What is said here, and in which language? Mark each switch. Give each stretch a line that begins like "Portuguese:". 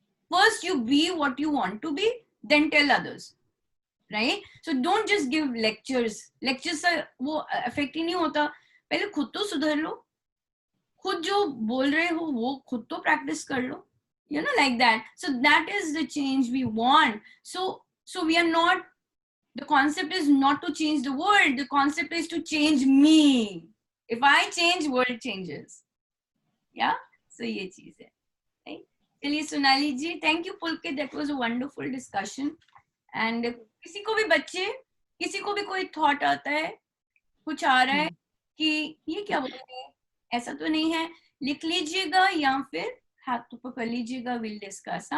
English: First you be what you want to be, then tell others, right? So don't just give lectures
Hindi: से वो effect ही नहीं होता। पहले खुद तो सुधर लो, खुद जो बोल रहे हो वो खुद तो प्रैक्टिस कर लो,
English: you know, like that. So that is the change we want. So we are not, the concept is not to change the world, the concept is to change me. If I change, world changes. Yeah, so
Hindi: ये चीज है,
English: right?
Hindi: चलिए सोनाली जी,
English: Thank you Pulkit, that was a wonderful discussion.
Hindi: And किसी को भी बच्चे, किसी को भी कोई थॉट आता है, कुछ आ रहा है कि ये क्या बोल रहे हैं, ऐसा तो नहीं है, लिख लीजिएगा या फिर हाथ ऊपर कर लीजिएगा,
English: Will discuss.